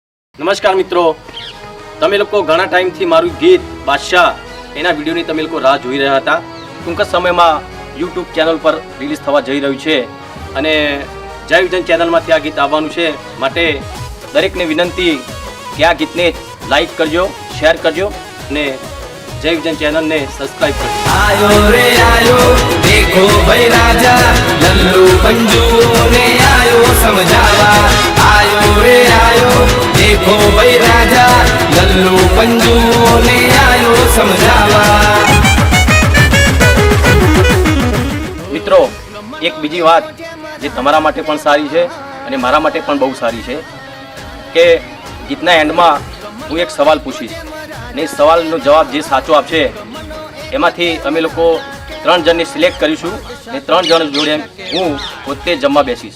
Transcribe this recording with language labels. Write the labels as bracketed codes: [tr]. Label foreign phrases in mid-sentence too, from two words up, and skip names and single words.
[gu] નમસ્કાર મિત્રો, તમે લોકો ઘણા ટાઈમથી મારું ગીત બાદશાહ એના વિડીયોની તમે લોકો રાહ જોઈ રહ્યા હતા. ટૂંક જ સમયમાં યુટ્યુબ ચેનલ પર રિલીઝ થવા જઈ રહ્યું છે અને જય વિજન ચેનલમાંથી આ ગીત આવવાનું છે. માટે દરેકને વિનંતી કે આ ગીતને લાઈક કરજો, શેર કરજો અને જય વિજન ચેનલને સબસ્ક્રાઇબ કરજો. [raj] आयो रे आयो देखो भाई राजा लल्लू पंजू ने आयो समझावा आयो रे आयो देखो भाई राजा लल्लू पंजू ने आयो समझावा. [gu] મિત્રો, એક બીજી વાત જે તમારા માટે પણ સારી છે અને મારા માટે પણ બહુ સારી છે કે ગીતના એન્ડમાં હું એક સવાલ પૂછીશ અને એ સવાલનો જવાબ જે સાચો આપશે એમાંથી અમે લોકો 3 જણને સિલેક્ટ કરીશું અને 3 જણ જોડે હું પોતે જમવા બેસીશ.